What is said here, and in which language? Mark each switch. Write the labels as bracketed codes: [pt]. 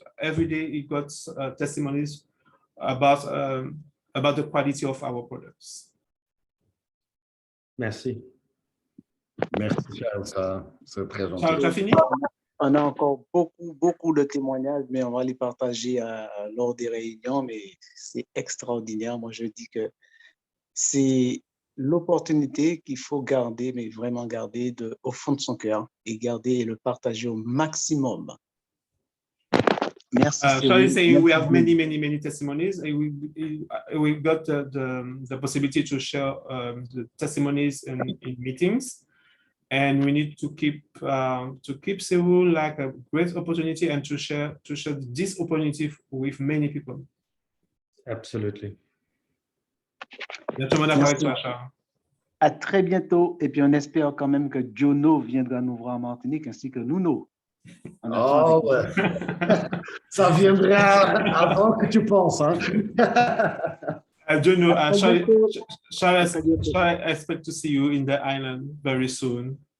[en] Every day he got testimonies about the quality of our products. [fr] Merci. Merci Charles, c'est très gentil. Charles, tu as fini? On a encore beaucoup de témoignages, mais on va les partager lors des réunions, mais c'est extraordinaire. Moi, je dis que c'est l'opportunité qu'il faut garder, mais vraiment garder au fond de son cœur et garder et le partager au maximum. Merci. [en] Charlie is saying we have many testimonies. We got the possibility to share the testimonies in meetings, and we need to keep Cyril like a great opportunity and to share this opportunity with many people. Absolutely. [fr] Tout le monde avec toi, Charles. À très bientôt. Et puis, on espère quand même que Jono viendra nous voir en Martinique, ainsi que Nuno. Oh, ouais. Ça viendra avant que tu penses. Hein? [en] Jono, shall I expect to see you in the island very soon?